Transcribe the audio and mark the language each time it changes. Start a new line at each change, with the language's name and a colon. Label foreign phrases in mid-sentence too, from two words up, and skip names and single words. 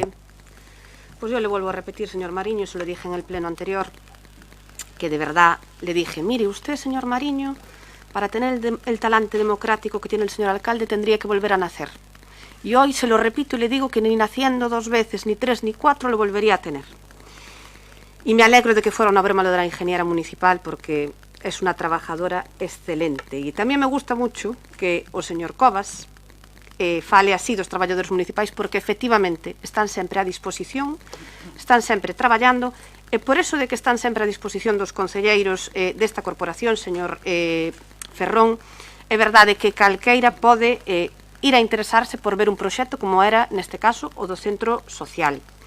Spanish: Pues yo le vuelvo a repetir, señor Mariño, se lo dije en el pleno anterior, que de verdad le dije, mire usted, señor Mariño, para tener el talante democrático que tiene el señor alcalde tendría que volver a nacer. Y hoy se lo repito y le digo que ni naciendo 2 veces, ni 3, ni 4 lo volvería a tener. Y me alegro de que fuera una broma lo de la ingeniera municipal, porque es una trabajadora excelente. Y también me gusta mucho que
Galician: o señor Cobas fale así dos traballadores municipais, porque efectivamente están sempre a disposición, están sempre traballando, e por eso de que están sempre a disposición dos concelleiros desta corporación, señor Ferrón, é verdade que calqueira pode ir a interesarse por ver un proxecto como era, neste caso, o do centro social.